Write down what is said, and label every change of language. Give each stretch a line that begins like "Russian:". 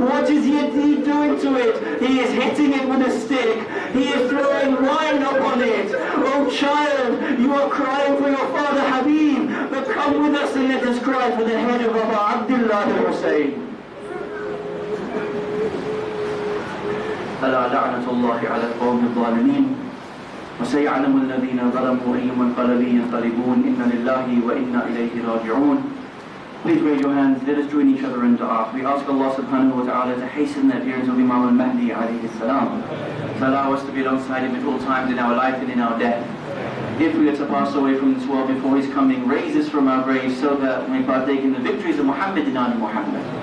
English: What is he doing to it? He is hitting it with a stick. He is throwing wine upon it. Oh child, you are crying for your father Habib, but come with us and let us cry for the head of Abu Abdullah al-Hussein.
Arabic: ألا لعنة الله على القوم الظالمين وسيعلم الذين ظلموا أي منقلب ينقلبون إن لله وإنا إليه راجعون.
English: Please raise your hands, let us join each other in dua. We ask Allah subhanahu wa ta'ala to hasten the appearance of Imam al-Mahdi alayhi salam, to allow us to be alongside him at all times in our life and in our death. If we are to pass away from this world before his coming, raise us from our graves so that we partake in the victories of Muhammad and Ali Muhammad.